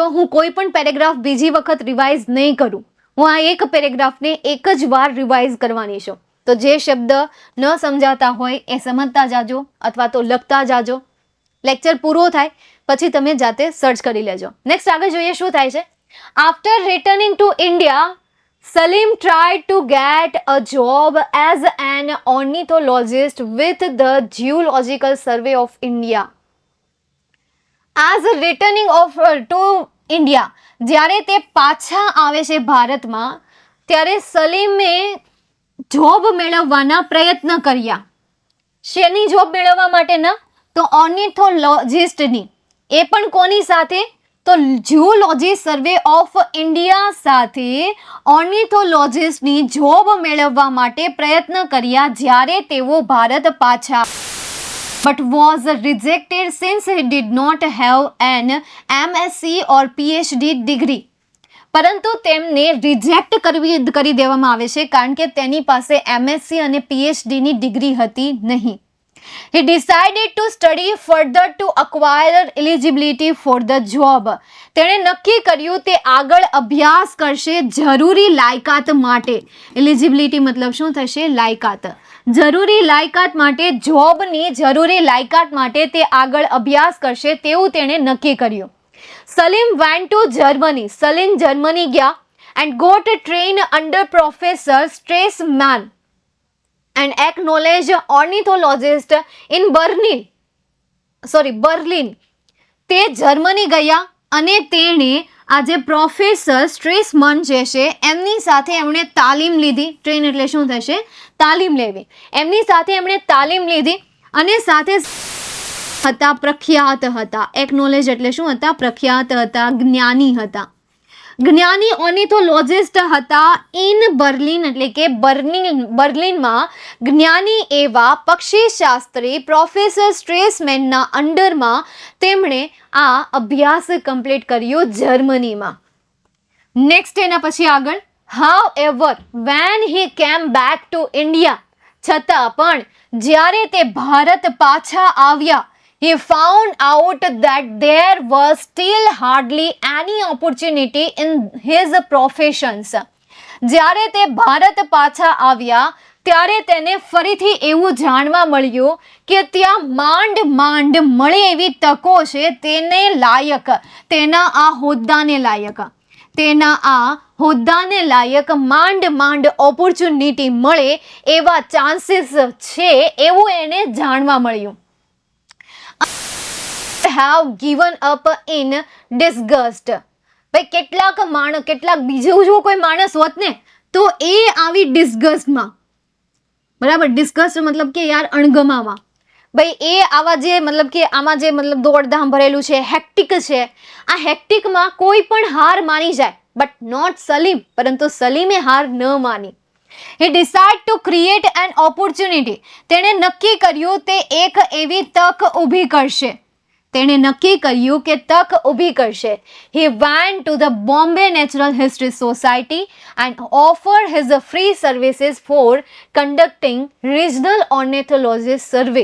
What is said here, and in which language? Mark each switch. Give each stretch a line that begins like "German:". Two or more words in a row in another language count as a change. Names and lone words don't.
Gujarati: હું કોઈ પણ પેરેગ્રાફ બીજી વખત રિવાઇઝ નહીં કરું. હું આ એક પેરેગ્રાફને એક જ વાર રિવાઇઝ કરવાની છું. તો જે શબ્દ ન સમજાતા હોય એ સમજતા જાજો અથવા તો લખતા જાજો. લેક્ચર પૂરો થાય પછી તમે જાતે સર્ચ કરી લેજો. નેક્સ્ટ આગળ જોઈએ શું થાય છે.
English: after returning to India, Salim tried to get a job as an ornithologist with the Geological Survey of India. As returning to India,
Gujarati: જ્યારે તે પાછા આવે છે ભારતમાં ત્યારે સલીમે જોબ મેળવવાના પ્રયત્ન કર્યા. શેની જોબ મેળવવા માટેના? તો ઓર્નિથોલોજિસ્ટની. એ પણ કોની સાથે? તો ઝૂઓલોજી સર્વે ઓફ ઇન્ડિયા સાથે ઓર્નિથોલોજિસ્ટની જોબ મેળવવા માટે પ્રયત્ન કર્યા જ્યારે તેઓ ભારત પાછા,
English: but was rejected since he did not have an MSc or PhD degree.
Gujarati: પરંતુ તેમને રિજેક્ટ કરી દેવામાં આવે છે કારણ કે તેની પાસે MSc અને PhD ની ડિગ્રી હતી નહીં.
English: He decided to study further to acquire eligibility for the job.
Gujarati: તેણે નક્કી કર્યું તે આગળ અભ્યાસ કરશે જરૂરી લાયકાત માટે. એલિજિબિલિટી મતલબ શું થશે? લાયકાત. જરૂરી લાયકાત માટે, જોબની જરૂરી લાયકાત માટે તે આગળ અભ્યાસ કરશે તેવું તેણે નક્કી કર્યું.
English: સલીમ went to Germany. સલીમ
Gujarati: જર્મની ગયા
English: and got trained under Professor Stresemann, an acknowledged ornithologist in Berlin.
Gujarati: તે જર્મની ગયા અને તેણે આજે પ્રોફેસર સ્ટ્રેસમન જે છે એમની સાથે એમણે તાલીમ લીધી. ટ્રેન એટલે શું થશે? તાલીમ લેવી. એમની સાથે એમણે તાલીમ લીધી અને સાથે હતા, પ્રખ્યાત હતા. એકનોલેજ એટલે શું હતા? પ્રખ્યાત હતા, જ્ઞાની હતા. જ્ઞાની ઓર્નિથોલોજિસ્ટ હતા
English: in Berlin
Gujarati: એટલે કે બર્લિનમાં જ્ઞાની એવા પક્ષીશાસ્ત્રી પ્રોફેસર સ્ટ્રેસમેનના અંડરમાં તેમણે આ અભ્યાસ કમ્પ્લીટ કર્યો જર્મનીમાં. નેક્સ્ટ એના પછી આગળ,
English: however when he came back to India,
Gujarati: છતાં પણ જ્યારે તે ભારત પાછા આવ્યા,
English: he found out that there was still hardly any opportunity in his professions.
Gujarati: જ્યારે તે ભારત પાછા આવ્યા ત્યારે તેને ફરીથી એવું જાણવા મળ્યું કે ત્યાં માંડ મળે એવી તકો છે તેને લાયક, તેના આ હોદ્દાને લાયક માંડ ઓપોર્ચ્યુનિટી મળે એવા ચાન્સીસ છે એવું એને જાણવા મળ્યું.
English: have given up in disgust.
Gujarati: ભાઈ કેટલાક બીજું જો કોઈ માણસ હોત ને તો એ આવી ડિસ્ગસ્ટમાં, બરાબર, ડિસ્ગસ્ટ મતલબ કે યાર અણગમામાં, ભાઈ એ આવા જે મતલબ કે આમાં જે મતલબ દોડધામ ભરેલું છે, હેક્ટિક છે, આ હેક્ટિકમાં કોઈ પણ હાર માની જાય,
English: but not Salim.
Gujarati: પરંતુ સલીમે હાર ન માની.
English: He decided to create an opportunity.
Gujarati: તેણે નક્કી કર્યું તે એક એવી તક ઊભી કરશે.
English: He went to the Bombay Natural History Society and offered his free services for conducting regional ornithologist survey.